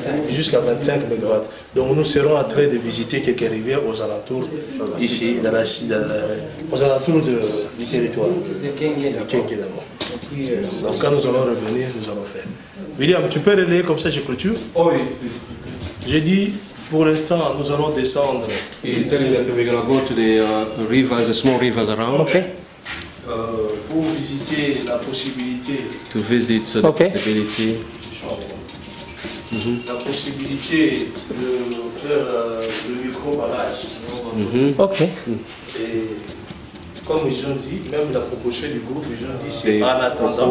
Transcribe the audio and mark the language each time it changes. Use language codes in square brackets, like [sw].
[fr] Jusqu'à 25 MW. Donc nous serons en train de visiter quelques rivières aux alentours ici, aux alentours du territoire. De Kengue d'abord. Donc quand nous allons revenir, nous allons faire. William, tu peux relayer comme ça, je clôture? Oui. J'ai dit, pour l'instant, nous allons descendre. [en] He's telling that we're going to go to the rivers, the small rivers around. Okay. [fr] Pour visiter la possibilité. [en] To visit the possibility. [fr] La possibilité de faire le micro-barrage. Ok. Et comme ils ont dit, même la proposition du groupe, ils ont dit c'est en attendant.